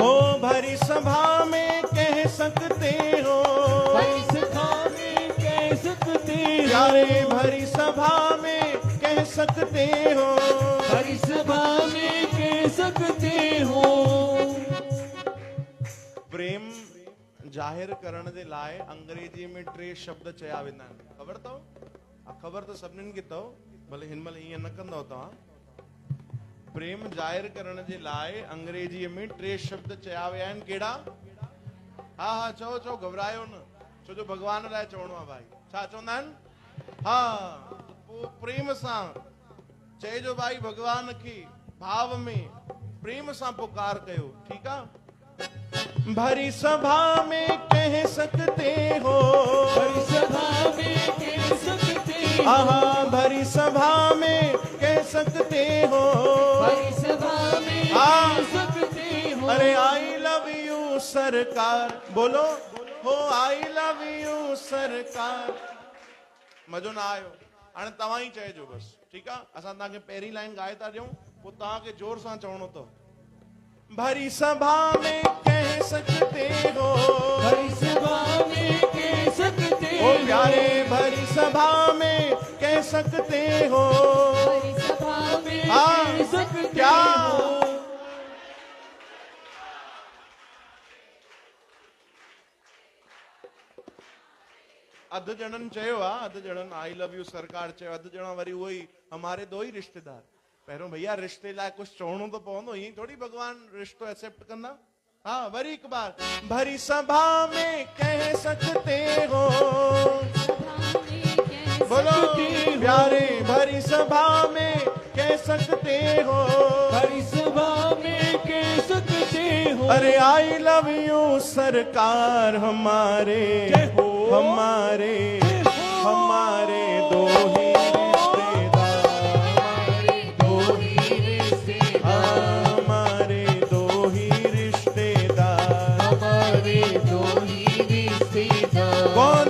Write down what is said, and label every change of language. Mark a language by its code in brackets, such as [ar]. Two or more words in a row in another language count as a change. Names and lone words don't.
[hi] ओ भरी सभा में कह सकते हो, भरी सभा में कह सकते हो। प्यारे भरी सभा में कह सकते हो, भरी सभा में कह सकते हो। [sd] प्रेम जाहिर करण जे लाइ अंग्रेजी में 3 शब्द चया वेंदा आहिनि, ख़बर अथव? ख़बर तो सभिनीनि खे अथव, भले हिन महिल ईअं न कंदव तव्हां। प्रेम जाहिर करण जे लाइ अंग्रेजीअ में 3 शब्द चया विया आहिनि, कहिड़ा? हा हा चओ चओ, घबरायो न, छो जो भॻवान लाइ चवणो आहे भाई। छा चवंदा आहिनि? हा, पोइ प्रेम सां चइजो भाई, भॻवान खे भाव में प्रेम सां पुकार कयो, ठीकु आहे? [hi] भरी सभा में कह सकते हो, भरी सभा में कह सकते हो। आहा, भरी सभा में कह सकते हो, भरी सभा में कह सकते हो। अरे [en] I love you [hi] सरकार, बोलो हो [en] I love you [hi] सरकार। [sd] मज़ो न आयो? हाणे तव्हां ई चइजो बस, ठीकु आहे? असां तव्हांखे पहिरीं लाइन ॻाए था ॾियूं, पोइ तव्हांखे जोर सां चवणो अथव। [hi] भरी सभा में कह सकते हो, भरी सभा में कह सकते हो। ओ प्यारे भरी सभा में कह सकते हो, भरी सभा में हाँ, कह सकते क्या? हो। [sd] अधु ॼणनि चयो आहे, अधु ॼणनि [en] I love you [sd] सरकार चयो, अधु ॼणा वरी उहो ई [hi] हमारे दो ही रिश्तेदार। [sd] पहिरों भैया रिश्ते लाइ कुछ चवणो तो पवंदो, ईअं थोड़ी भगवान रिश्तो एक्सेप्ट कंदा। [hi] हाँ, [sd] वरी एक बार, [hi] भरी सभा में कह सकते हो, बोलो प्यारे भरी सभा में कह सकते हो, भरी सभा में कह सकते हो। अरे [en] I love you [hi] सरकार हमारे, हमारे हमारे दो ही कौन?